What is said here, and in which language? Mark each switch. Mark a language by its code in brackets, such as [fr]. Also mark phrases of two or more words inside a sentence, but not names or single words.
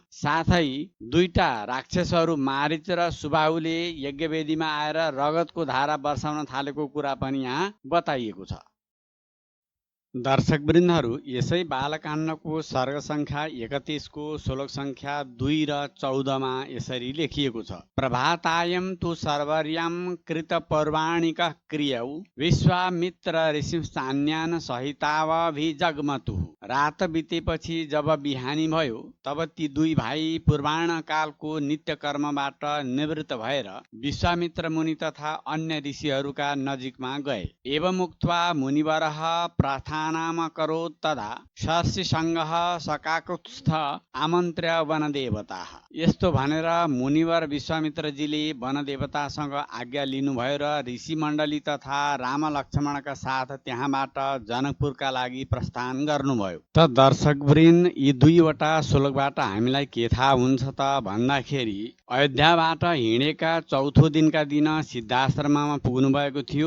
[ne] साथै दुईटा राक्षसहरू मारिच र सुबाहुले यज्ञवेदीमा आएर रगतको धारा वर्षाउन थालेको कुरा पनि यहाँ बताइएको छ। दर्शकवृन्दहरू, यसै बालकाण्डको सर्ग संख्या 31 को श्लोक संख्या 2 र 14 मा यसरी लेखिएको छ। [sa] प्रभातायं तु सर्वर्यां कृत पौराणिक क्रियौ विश्वामित्र ऋषिंश्चान्यान् सहितावभिजग्मतुः। [ne] रात बितेपछि जब बिहानी भयो तब ती दुई भाइ पुराण कालको नित्य कर्मबाट निवृत्त भएर विश्वामित्र मुनि तथा अन्य ऋषिहरूका नजिकमा गए। [sa] एवं उक्त्वा मुनिवरः प्रार्थनाम करोत् तदा शर्षिसङ्गः सकाकुत्स्थ आमन्त्र्य वनदेवताः। [ne] यस्तो भनेर मुनिवर विश्वामित्रजीले वनदेवतासँग आज्ञा लिनुभयो र ऋषि मण्डली तथा राम लक्ष्मणका साथ त्यहाँबाट जनकपुरका लागि प्रस्थान गर्नुभयो। त दर्शकवृन्द, यी दुईवटा श्लोकबाट हामीलाई के थाहा हुन्छ त भन्दाखेरि अयोध्याबाट हिँडेका चौथो दिनका दिन सिद्धाश्रममा पुग्नु भएको थियो।